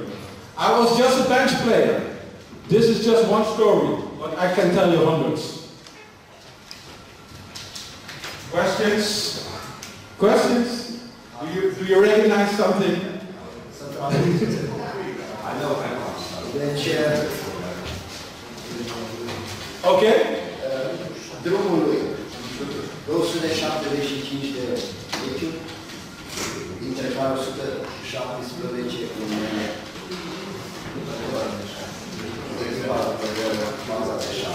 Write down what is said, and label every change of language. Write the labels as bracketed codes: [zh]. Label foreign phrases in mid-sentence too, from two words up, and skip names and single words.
[en] I was just a bench player. This is just one story, but I can tell you hundreds. Questions? Questions? Do you recognize something? I know. [ro] Deci, [en] Okay? [ro] drumul lui, 275 de meciuri, dintre care 117 în faza de 7.